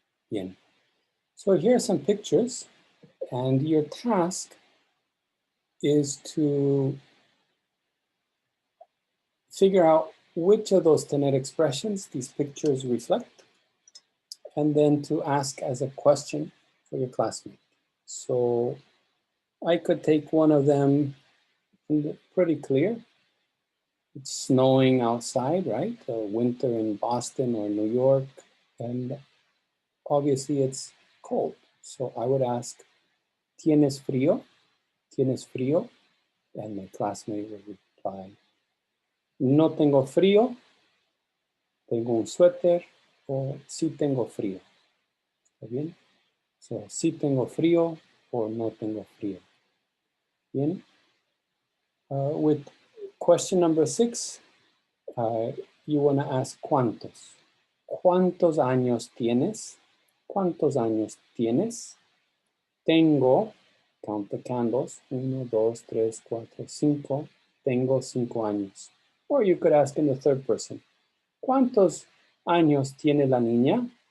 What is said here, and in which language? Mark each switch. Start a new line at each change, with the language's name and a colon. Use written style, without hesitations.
Spanish: Bien.
English: So here are some pictures, and your task is to figure out which of those tener expressions these pictures reflect, and then to ask as a question for your classmate. So I could take one of them pretty clear. It's snowing outside, right? Winter in Boston or New York, and obviously it's cold. So I would ask,
Spanish: ¿Tienes frío? ¿Tienes frío?
English: And my classmate would reply,
Spanish: no tengo frío, tengo un suéter, o sí tengo frío. ¿Está bien? So, sí tengo frío or no tengo frío. Bien.
English: With question number 6, you want to ask cuántos.
Spanish: ¿Cuántos años tienes? ¿Cuántos años tienes?
English: Tengo, count the candles, 1, 2, 3, 4, 5.
Spanish: Tengo 5 años.
English: Or you could ask in the third person.
Spanish: ¿Cuántos años tiene la niña?